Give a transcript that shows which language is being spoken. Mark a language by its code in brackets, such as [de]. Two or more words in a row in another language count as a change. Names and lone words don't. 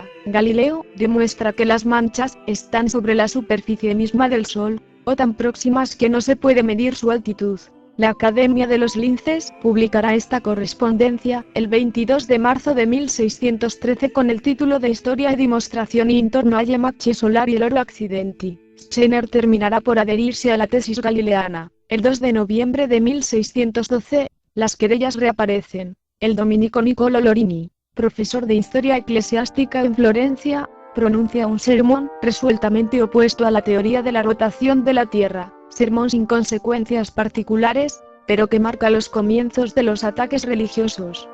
[es] Galileo demuestra que las manchas están sobre la superficie misma del Sol, o tan próximas que no se puede medir su altitud. La Academia de los Linces publicará esta correspondencia el 22 de marzo de 1613 con el título de Historia e dimostrazioni intorno alle macchie solari e loro accidenti. Scheiner terminará por adherirse a la tesis galileana. El 2 de noviembre de 1612, las querellas reaparecen. El dominico Niccolo Lorini, profesor de historia eclesiástica en Florencia, pronuncia un sermón resueltamente opuesto a la teoría de la rotación de la Tierra, sermón sin consecuencias particulares, pero que marca los comienzos de los ataques religiosos.